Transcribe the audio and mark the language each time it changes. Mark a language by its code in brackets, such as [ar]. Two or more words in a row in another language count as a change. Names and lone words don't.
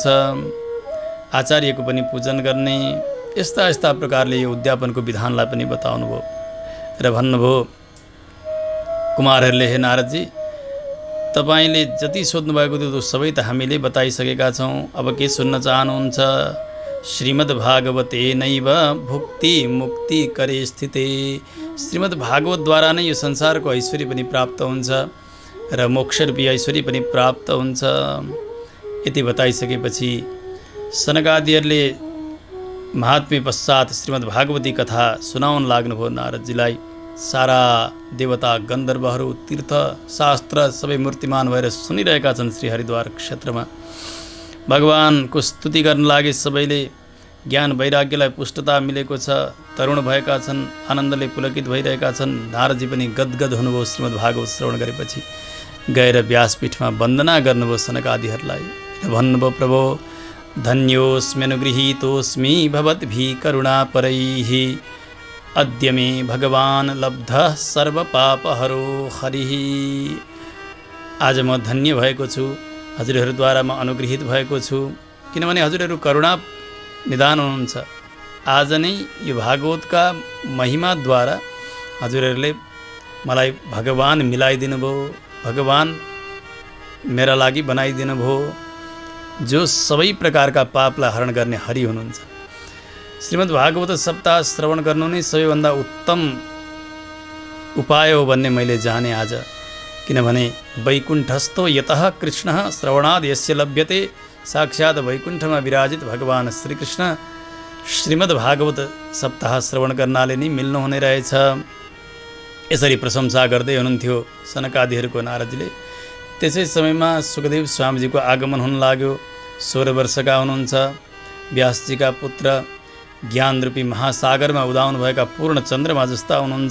[ne] आचार्यको पनि पूजन गर्ने, यस्ता यस्ता प्रकारले यो उद्यापनको विधानलाई पनि बताउनुभयो र भन्नुभयो, कुमारहरूले, हे नारदजी, तपाईँले जति सोध्नुभएको थियो त्यो सबै त हामीले बताइसकेका छौँ। अब के सुन्न चाहनुहुन्छ? [sa] श्रीमद् भागवते नैव भुक्ति मुक्ति करे स्थिते। [ne] श्रीमद् भागवतद्वारा नै यो संसारको ऐश्वर्य पनि प्राप्त हुन्छ र मोक्षरूपी ऐश्वर्य पनि प्राप्त हुन्छ। यति बताइसकेपछि सनकादिहरूले महात्म्य पश्चात श्रीमद् भागवती कथा सुनाउन लाग्नुभयो नारदजीलाई। सारा देवता, गन्धर्वहरू, तीर्थ शास्त्र सबै मूर्तिमान भएर सुनिरहेका छन्। श्री हरिद्वार क्षेत्रमा भगवानको स्तुति गर्न लागे। सबैले ज्ञान वैराग्यलाई पुष्टता मिलेको छ, तरुण भएका छन्, आनन्दले पुलकित भइरहेका छन्। नारदजी पनि गदगद हुनुभयो श्रीमद् भागवत श्रवण गरेपछि। गएर व्यासपीठमा वन्दना गर्नुभयो सनकादिहरूलाई र भन्नुभयो, [sa] प्रभो, धन्योऽस्म्यनुगृहीतोऽस्मि भवद्भिः करुणापरैः। अद्य मे भगवान् लब्धः सर्वपापहरो हरिः। [ne] आज म धन्य भएको छु, हजुरहरूद्वारा म अनुगृहित भएको छु, किनभने हजुरहरू करुणा निदान हुनुहुन्छ। आज नै यो भागवतका महिमाद्वारा हजुरहरूले मलाई भगवान मिलाइदिनु भयो, भगवान मेरा लागि बनाइदिनु भयो, जो सबै प्रकारका पापलाई हरण गर्ने हरि हुनुहुन्छ। श्रीमद् भागवत सप्ताह श्रवण गर्नु नै सबैभन्दा उत्तम उपाय हो भन्ने मैले जाने आज। [sa] किनभने वैकुण्ठस्थो यतः कृष्णः श्रवणाद् यस्य लभ्यते। [ne] साक्षात् वैकुण्ठमा विराजित भगवान् श्रीकृष्ण श्रीमद् भागवत सप्ताह श्रवण गर्नाले नै मिल्नुहुने रहेछ। यसरी प्रशंसा गर्दै हुनुहुन्थ्यो सनकादिहरूको नारदजीले। त्यसै समयमा सुखदेव स्वामीजीको आगमन हुन लाग्यो। 16 वर्षका हुनुहुन्छ, व्यासजीका पुत्र, ज्ञानरूपी महासागरमा उदाउनुभएका पूर्ण चन्द्रमा जस्ता हुनुहुन्छ।